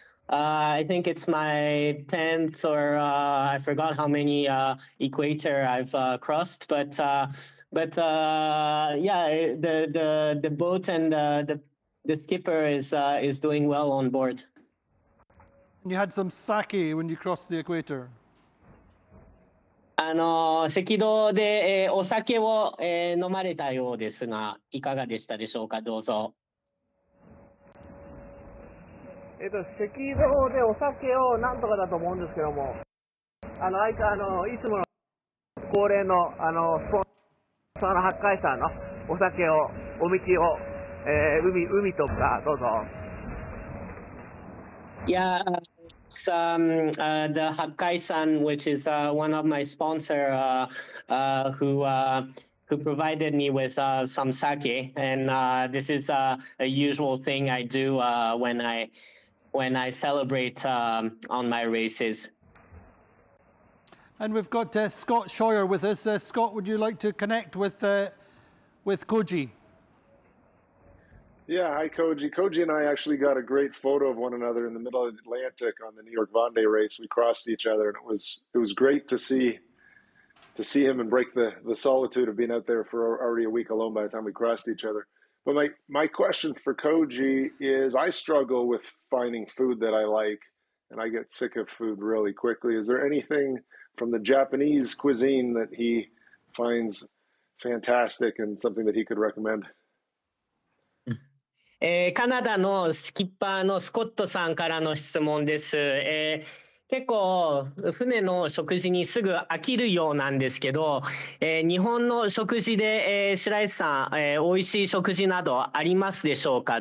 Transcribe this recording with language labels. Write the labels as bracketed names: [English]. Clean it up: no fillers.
[English] I think it's my 10th or I forgot how many equator I've crossed, but yeah, the boat and the skipper is doing well on board. And you had some sake when you crossed the equator. [Japanese] 赤道で、お酒を、飲まれたようですが、いかがでしたでしょうか。どうぞ。赤道でお酒をなんとかだと思うんですけども、いつもの恒例のスポンサーの八海山のお酒をお道を、海とかどうぞ。 [English] Yeah, it's the Hakkai-san, which is one of my sponsor, who provided me with some sake, and this is a usual thing I do when I celebrate on my races. And we've got Scott Shawyer with us. Scott, would you like to connect with Koji? Yeah, hi Koji. Koji and I actually got a great photo of one another in the middle of the Atlantic on the New York Vendée race. We crossed each other, and it was great to see him and break the solitude of being out there for already a week alone by the time we crossed each other. But my question for Koji is, I struggle with finding food that I like, and I get sick of food really quickly. Is there anything from the Japanese cuisine that he finds fantastic and something that he could recommend? [Japanese] カナダのスキッパーのスコットさんからの質問です。結構船の食事にすぐ飽きるようなんですけど、日本の食事で、白石さん、美味しい食事などありますでしょうか。